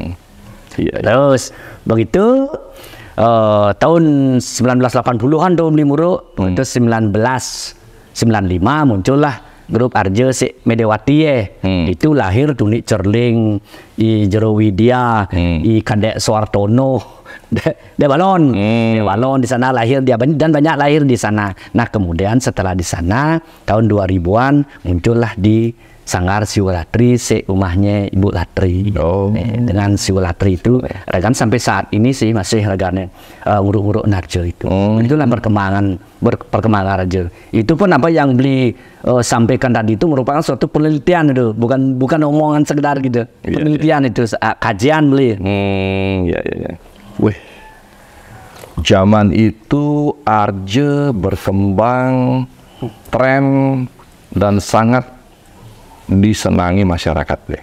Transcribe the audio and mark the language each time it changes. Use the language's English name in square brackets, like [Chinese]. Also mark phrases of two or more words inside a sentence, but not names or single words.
[Indonesian] Terus begitu tahun 1980-an tuh beli muruk, itu 1995 muncullah grup Arjo si Medewati itu lahir Tunik Cerling, i Jero Widya, i Kadek Suartono, De Balon di sana lahir dia dan banyak lahir di sana. Nah kemudian setelah di sana tahun 2000-an muncullah di Sanggar Siwalatri, rumahnya Ibu Latri. Dengan Siwalatri itu, regan sampai saat ini sih masih regannya nguruk-nguruk Narjo itu. Itulah perkembangan Narjo. Itu pun apa yang beli sampaikan tadi itu merupakan suatu penelitian itu, bukan omongan sekedar gitu. Penelitian itu, kajian beli. Wih, zaman itu Arjo berkembang, tren dan sangat disenangi masyarakat deh.